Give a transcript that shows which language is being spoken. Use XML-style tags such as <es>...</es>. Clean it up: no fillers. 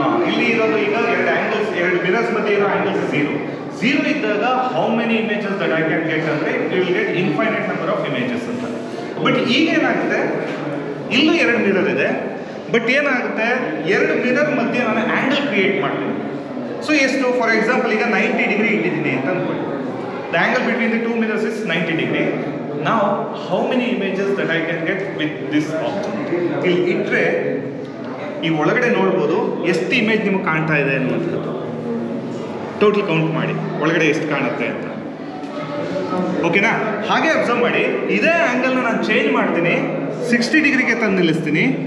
<kn>ಇಲ್ಲಿ ಇರೋದು ಈಗ ಎರಡು ಮಿರರ್ಸ್ ಮಧ್ಯೆ ಇರೋ ಆ್ಯಂಗಲ್ಸ್ 0 ಇದ್ದಾಗ</kn> <en>How many images that I can get ಅಂದರೆ you will get infinite number of images ಅಂತ.</en> <kn>ಬಟ್ ಈಗ ಏನಾಗುತ್ತೆ, ಇಲ್ಲೂ 2 ಮಿರರ್ ಇದೆ, ಬಟ್ ಏನಾಗುತ್ತೆ 2 ಮಿರರ್ ಮಧ್ಯೆ ನಾನು ಆ್ಯಂಗಲ್ ಕ್ರಿಯೇಟ್ ಮಾಡ್ತೀನಿ. ಸೊ ಎಷ್ಟು, ಫಾರ್ ಎಕ್ಸಾಂಪಲ್ ಈಗ 90 ಡಿಗ್ರಿ ಇಟ್ಟಿದ್ದೀನಿ ಅಂತ ಅಂದ್ಕೊಳ್ಳಿ.</kn> <en>The angle between the 2 mirrors is 90 degree. Now, how many images that I can get with this object?</en> <kn>ಇಲ್ಲಿ ಇಟ್ಟರೆ ಈ ಒಳಗಡೆ ನೋಡ್ಬೋದು ಎಷ್ಟು ಇಮೇಜ್ ನಿಮಗೆ ಕಾಣ್ತಾ ಇದೆ ಅನ್ನುವಂಥದ್ದು. ಟೋಟಲ್ ಕೌಂಟ್ ಮಾಡಿ ಒಳಗಡೆ ಎಷ್ಟು ಕಾಣುತ್ತೆ ಅಂತ. ಓಕೆನಾ? ಹಾಗೆ ಅಬ್ಸರ್ವ್ ಮಾಡಿ, ಇದೇ ಆ್ಯಂಗಲ್ನ ನಾನು ಚೇಂಜ್ ಮಾಡ್ತೀನಿ, 60 ಡಿಗ್ರಿಗೆ ತಂದು ನಿಲ್ಲಿಸ್ತೀನಿ.</kn>